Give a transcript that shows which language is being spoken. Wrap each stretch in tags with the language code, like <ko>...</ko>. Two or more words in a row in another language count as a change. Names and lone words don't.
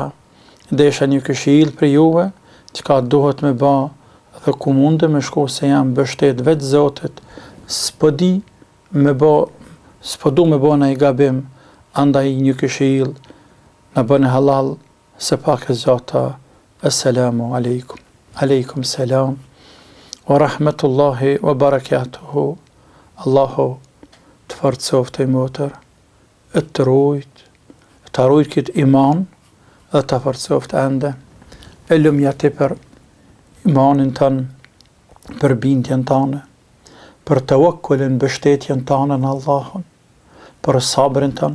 <sq>Desha një këshill për juve, çka duhet me bë dhe ku mundem me shku se jam bështet vetë Zotit. S'po du me bë në i gabim, andaj një këshill në bënë halal, se pak e zota.</sq> <ar>السلام عليكم. عليكم السلام. ورحمة الله وبركاته.</ar> <sq>Allahu të forcoft e motër, të rujt këtë iman, dhe të forcoft ende. E lumja ti për imanin tënë, për bindjen tënë, për tawakkulin, mbështetjen tonë në Allahun, për sabrin tonë.</sq>